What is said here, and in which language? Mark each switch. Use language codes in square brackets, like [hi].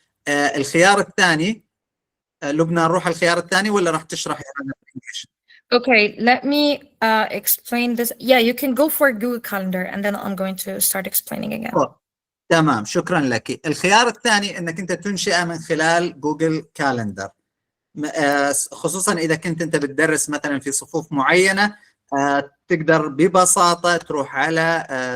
[ar] الخيار الثاني، لبنى نروح الخيار الثاني ولا راح تشرح يعني بالإنجليزي؟ [en] Okay, let me explain this. Yeah, you can go for Google Calendar and then I'm going to start explaining again. [ar] تمام، شكرا لك. الخيار الثاني انك انت تنشئه من خلال جوجل كالندر، خصوصا اذا كنت انت بتدرس مثلا في صفوف معينة، تقدر ببساطة تروح على